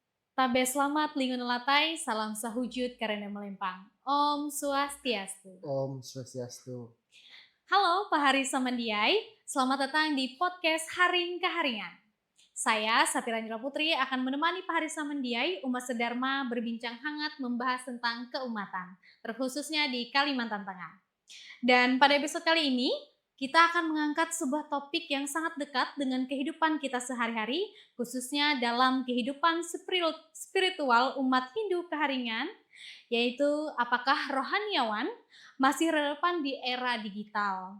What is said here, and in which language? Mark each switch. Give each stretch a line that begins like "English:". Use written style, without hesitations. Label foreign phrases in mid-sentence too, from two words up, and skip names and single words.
Ngaju: Tabe selamat lingun latai, salam sahujud karena melempang.
Sanskrit: Om Swastiastu. Om Swastiastu.
Indonesian: Halo Pak Hari Samandiai, selamat datang di podcast Haring Keharingan. Saya Sapira Nila Putri akan menemani Pak Hari Samandiai, Umat Sedharma berbincang hangat membahas tentang keumatan, terkhususnya di Kalimantan Tengah. Dan pada episode kali ini, kita akan mengangkat sebuah topik yang sangat dekat dengan kehidupan kita sehari-hari, khususnya dalam kehidupan spiritual umat Hindu Keharingan, yaitu apakah rohaniawan masih relevan di era digital.